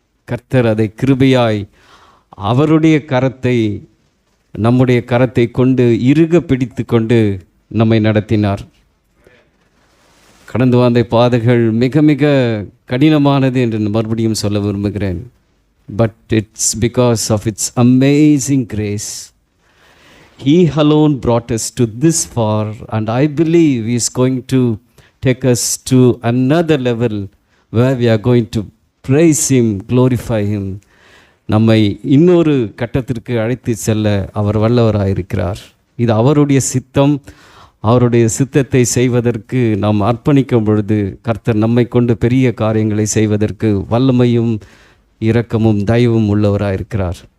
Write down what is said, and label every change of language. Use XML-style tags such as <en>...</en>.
<ta>கர்த்தர் அதை கிருபையாய் அவருடைய கரத்தை நம்முடைய கரத்தை கொண்டு இறுக பிடித்து கொண்டு நம்மை நடத்தினார். கடந்து வந்த பாதைகள் மிக மிக கடினமானது என்று மறுபடியும் சொல்ல விரும்புகிறேன்.</ta> <en>But it's because of its amazing grace. He alone brought us to this far, and I believe He is going to take us to another level where we are going to praise Him, glorify Him.</en> <ta>நம்மை இன்னொரு கட்டத்திற்கு அழைத்து செல்ல அவர் வல்லவராயிருக்கிறார். இது அவருடைய சித்தம். அவருடைய சித்தத்தை செய்வதற்கு நாம் அர்ப்பணிக்கும் பொழுது கர்த்தர் நம்மை கொண்டு பெரிய காரியங்களை செய்வதற்கு வல்லமையும் இரக்கமும் தயவும் உள்ளவராயிருக்கிறார்.</ta>